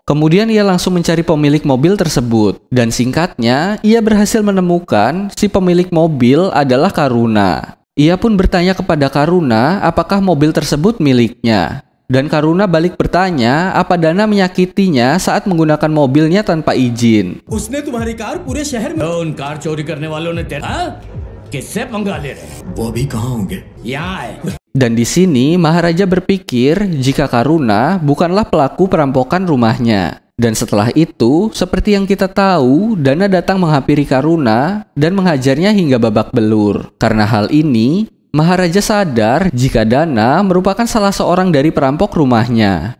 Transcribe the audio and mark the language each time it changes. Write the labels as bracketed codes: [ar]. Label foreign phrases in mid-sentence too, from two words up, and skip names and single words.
[id] Kemudian ia langsung mencari pemilik mobil tersebut, dan singkatnya, ia berhasil menemukan si pemilik mobil adalah Karuna. Ia pun bertanya kepada Karuna apakah mobil tersebut miliknya. Dan Karuna balik bertanya apa Dana menyakitinya saat menggunakan mobilnya tanpa izin. [hi] उसने तुम्हारी कार पूरे शहर में। उन कार चोरी करने वालों ने तेरा किससे पंगा ले रहे? वो अभी कहाँ होंगे? यहाँ है। [id] Dan di sini Maharaja berpikir jika Karuna bukanlah pelaku perampokan rumahnya. Dan setelah itu, seperti yang kita tahu, Dana datang menghampiri Karuna dan menghajarnya hingga babak belur. Karena hal ini, Maharaja sadar jika Dana merupakan salah seorang dari perampok rumahnya.